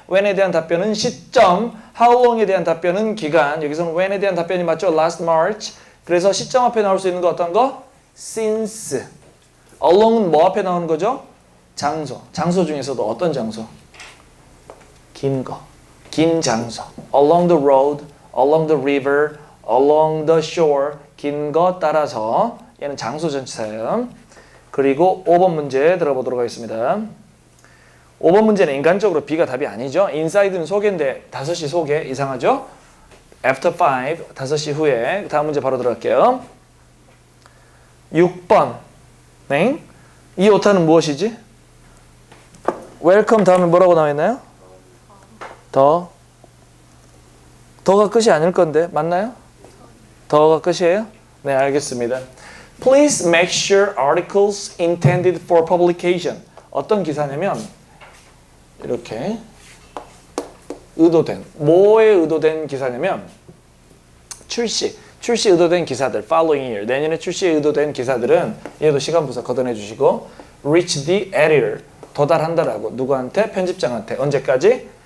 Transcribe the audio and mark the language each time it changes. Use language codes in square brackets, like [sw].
[ko] when에 대한 답변은 시점. how long에 대한 답변은 기간. 여기서는 when에 대한 답변이 맞죠? [en] last March. [ko] 그래서 시점 앞에 나올 수 있는 거 어떤 거? [en] since. [ko] along은 뭐 앞에 나오는 거죠? 장소. 장소 중에서도 어떤 장소? 긴 거. 긴 장소. [en] along the road, along the river, along the shore. [ko] 긴 거 따라서. 얘는 장소 전치사예요. 그리고 5번 문제 들어보도록 하겠습니다. 5번 문제는 인간적으로 B가 답이 아니죠. inside는 속인데 5시 속에 이상하죠? [en] after 5, [ko] 5시 후에. 다음 문제 바로 들어갈게요. 6번. 네? 이 오타는 무엇이지? welcome 다음에 뭐라고 나와 있나요? 더가 끝이 아닐 건데 맞나요? 더가 끝이에요? 네, 알겠습니다. [en] Please make sure articles intended for publication. [ko] 어떤 기사냐면 이렇게 의도된, 뭐에 의도된 기사냐면 출시 의도된 기사들, [en] following year, [ko] 내년에 출시에 의도된 기사들은 얘도 시간부사 걷어내 주시고 [en] reach the editor, [ko] 도달한다라고. 누구한테? 편집장한테. 언제까지?